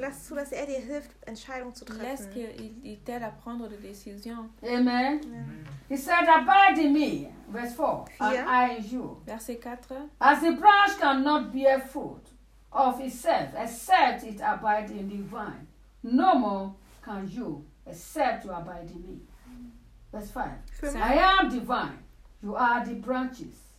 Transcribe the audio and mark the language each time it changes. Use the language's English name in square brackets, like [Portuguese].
[German] Lass zu, dass dir hilft, Entscheidungen zu treffen. [French] Laisse qu'il t'aide à prendre des décisions. Amen. Amen. [English] He said, abide in me, verse 4, and I in you. [French] Verset 4. [English] As a branch cannot bear fruit of itself, except it abide in the vine, no more can you, except you abide in me. Verse 5. I am the vine, you are the branches.